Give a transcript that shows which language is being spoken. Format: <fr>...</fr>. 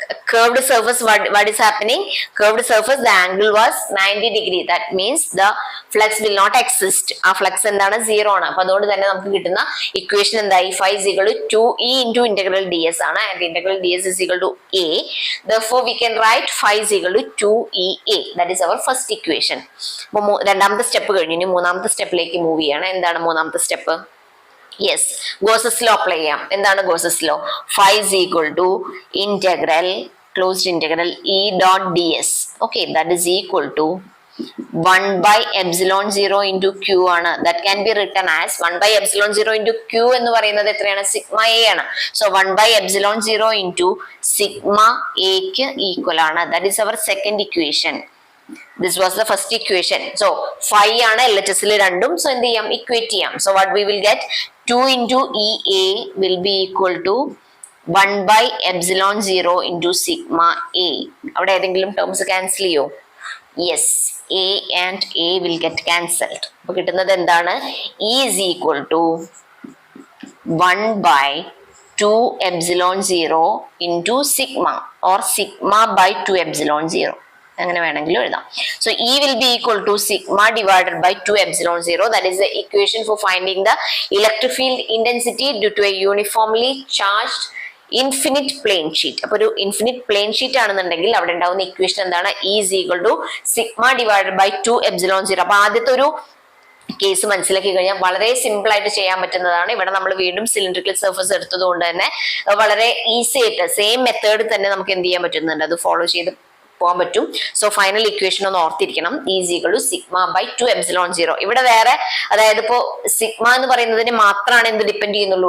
<en>curved surface, what is happening? Curved surface, the angle was 90 degree. That means the flux will not exist.</en> <ml>ആ flux എന്താണ്? Zero ആണ്. അപ്പൊ അതുകൊണ്ട് തന്നെ നമുക്ക് കിട്ടുന്ന ഇക്വേഷൻ എന്തായി?</ml> <en>Phi is equal to 2e into integral ds ആണ്. And integral ds is equal to a. Therefore we can write phi is equal to 2ea. That is our first equation.</en> <ml>അപ്പൊ രണ്ടാമത്തെ സ്റ്റെപ്പ് കഴിഞ്ഞു. ഇനി മൂന്നാമത്തെ സ്റ്റെപ്പിലേക്ക് move ചെയ്യണം. എന്താണ് മൂന്നാമത്തെ step?</ml> <en>Yes, Gauss's law apply ചെയ്യാം.</en> <ml>എന്താണ് Gauss's law?</ml> <en>Phi is equal to integral, closed integral E dot ds. Okay, that is equal to 1 by epsilon 0 into q ആണ്. That can be written as 1 by epsilon 0 into q</en> <ml>എന്ന് പറയുന്നത് എത്രയാണ്? Sigma a ആണ്.</ml> <en>So 1 by epsilon 0 into sigma a ക്ക് equal ആണ്. That is our second equation. This was the first equation.</en> <ml>So phi ആണ് LHS ൽ രണ്ടും. So എന്ത് ചെയ്യാം? ഇക്വേറ്റ് ചെയ്യാം.</ml> <en>So what we will get? 2 into EA will be equal to 1 by epsilon 0 into sigma A.</en> <ml>അവിടെ ഏതെങ്കിലും terms cancel ചെയ്യോ? Yes,</ml> <en>A and A will get cancelled.</en> <ml>അപ്പൊ കിട്ടുന്നത് എന്താണ്?</ml> <en>E is equal to 1 by 2 epsilon 0 into sigma, or sigma by 2 epsilon 0.</en> <ml>അങ്ങനെ വേണമെങ്കിലും എഴുതാം.</ml> <en>So E will be equal to sigma divided by 2 epsilon 0. That is the equation for finding the electric field intensity due to a uniformly charged infinite plane sheet.</en> <ml>അപ്പൊ ഒരു infinite plain sheet ആണെന്നുണ്ടെങ്കിൽ അവിടെ ഉണ്ടാവുന്ന equation എന്താണ്?</ml> <en>E is equal to sigma divided by 2 epsilon 0.</en> <ml>അപ്പൊ ആദ്യത്തെ ഒരു case മനസ്സിലാക്കി കഴിഞ്ഞാൽ വളരെ സിമ്പിൾ ആയിട്ട് ചെയ്യാൻ പറ്റുന്നതാണ്. ഇവിടെ നമ്മൾ വീണ്ടും സിലിണ്ടറിക്കൽ സർഫസ് എടുത്തത് കൊണ്ട് തന്നെ വളരെ ഈസി ആയിട്ട് സെയിം മെത്തേഡ് തന്നെ നമുക്ക് എന്ത് ചെയ്യാൻ പറ്റുന്നുണ്ട്? അത് ഫോളോ ചെയ്ത് പോകാൻ പറ്റും. സോ ഫൈനൽ ഇക്വേഷൻ ഒന്ന് ഓർത്തിരിക്കണം.</ml> <en>Is equal to sigma by 2 epsilon 0.</en> <ml>ഇവിടെ വേറെ, അതായത് ഇപ്പോ സിഗ്മ എന്ന് പറയുന്നതിന് മാത്രമാണ് എന്ത് ഡിപ്പെൻഡ് ചെയ്യുന്നുള്ളൂ?</ml>